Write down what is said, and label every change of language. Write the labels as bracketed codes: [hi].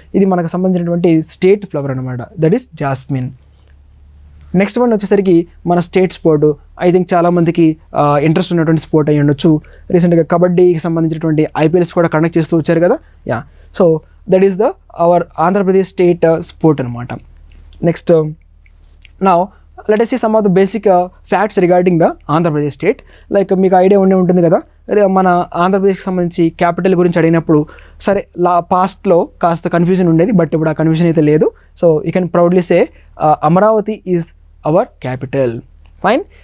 [te] ఇది మనకు సంబంధించినటువంటి స్టేట్ ఫ్లవర్ అనమాట, [en] That is jasmine. [te] Next one వచ్చేసరికి మన స్టేట్ స్పోర్ట్. ఐ థింక్ చాలామందికి ఇంట్రెస్ట్ ఉన్నటువంటి స్పోర్ట్ అయ్యి ఉండొచ్చు. రీసెంట్గా కబడ్డీకి సంబంధించినటువంటి ఐపీఎల్స్ కూడా కండక్ట్ చేస్తూ వచ్చారు కదా. [en] Yeah, so that is our Andhra Pradesh state sport అనమాట. [te] Next now [en] Let us see some of the basic facts regarding the Andhra Pradesh state. [te] Like మీకు ఐడియా ఉంటుంది కదా, మన ఆంధ్రప్రదేశ్కి సంబంధించి క్యాపిటల్ గురించి అడిగినప్పుడు సరే పాస్ట్లో కాస్త కన్ఫ్యూజన్ ఉండేది, బట్ ఇప్పుడు ఆ కన్ఫ్యూజన్ అయితే లేదు. [en] So you can proudly say Amaravati is our capital. Fine.